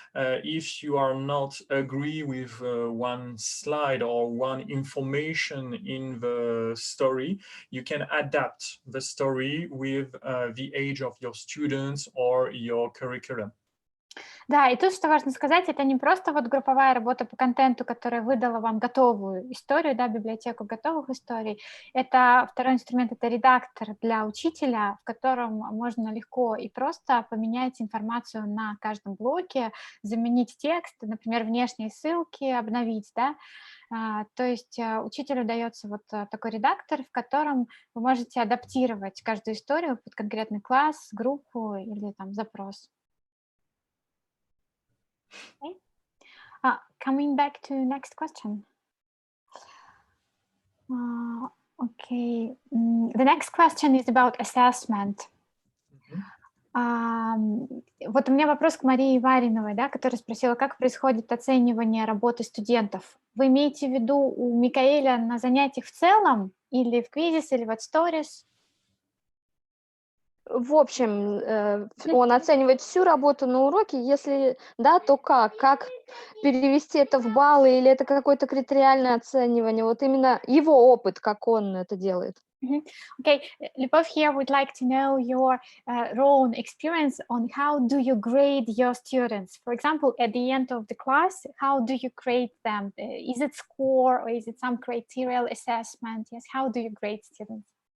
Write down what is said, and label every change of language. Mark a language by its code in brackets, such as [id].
[en] If you are not agree with one slide or one information in the story, you can adapt the story with the age of your students or your curriculum. [ru] Да, и тут, что важно сказать, это не просто вот групповая работа по контенту, которая выдала вам готовую историю, да, библиотеку готовых историй. Это второй инструмент, это редактор для учителя, в котором можно легко и просто поменять информацию на каждом блоке, заменить текст, например, внешние ссылки, обновить, да. То есть учителю дается вот такой редактор, в котором вы можете адаптировать каждую историю под конкретный класс, группу или там запрос. [en] Okay. Coming back to next question. Okay, the next question is about assessment. [ru] Вот у меня вопрос к Марии Вариновой, да, которая спросила, как происходит оценивание работы студентов. Вы имеете в виду у Микаэля на занятиях в целом, или в квизис, или в stories? В общем, он оценивает всю работу на уроке, если да, то как перевести это в баллы, или это какое-то критериальное оценивание, вот именно его опыт, как он это делает. [en] Okay, Любовь here would like to know your own experience on how do you grade your students. For example, at the end of the class, how do you grade them? Is it score or is it some criterial assessment? Yes, how do you grade students?